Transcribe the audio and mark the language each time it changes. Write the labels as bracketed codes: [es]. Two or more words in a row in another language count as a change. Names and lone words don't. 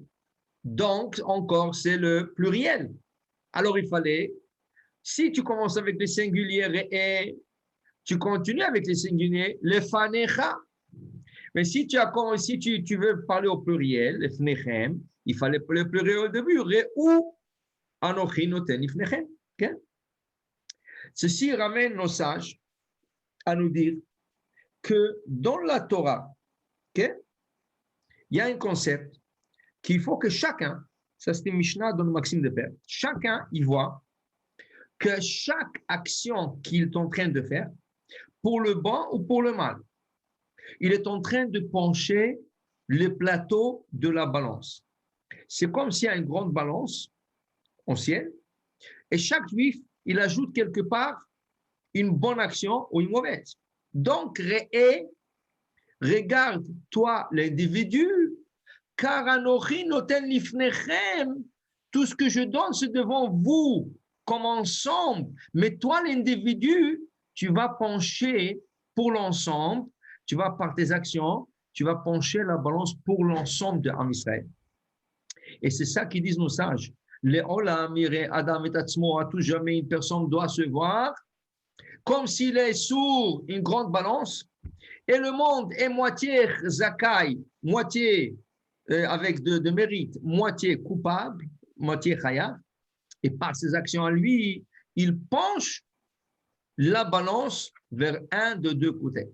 [fr] Donc, encore, c'est le pluriel. Alors, il fallait, si tu commences avec les singuliers Re'e, tu continues avec les singuliers lefanecha. Mais si tu veux parler au pluriel, lifnechem, il fallait le pluriel au début, [he] ראו אנכי נותן לפניכם. [fr] Okay? Ceci ramène nos sages à nous dire que dans la Torah, il y a un concept qu'il faut que chacun, ça c'est Mishnah dans le Maxime de Père, chacun y voit que chaque action qu'il est en train de faire, pour le bon ou pour le mal, il est en train de pencher le plateau de la balance. C'est comme s'il y a une grande balance au ciel, et chaque juif, il ajoute quelque part une bonne action ou une mauvaise. Donc, regarde, toi, l'individu, car [he] אנכי נותן לפניכם, [fr] tout ce que je donne, c'est devant vous, comme ensemble. Mais toi, l'individu, tu vas pencher pour l'ensemble, tu vas, par tes actions, tu vas pencher la balance pour l'ensemble de Am Israël. Et c'est ça qu'ils disent nos sages. Les [he] עולם אדם את עצמו, [fr] à tout jamais, une personne doit se voir comme s'il est sur une grande balance, et le monde est moitié zakai, moitié avec de mérite, moitié coupable, moitié chayav, et par ses actions à lui, il penche la balance vers un de deux côtés.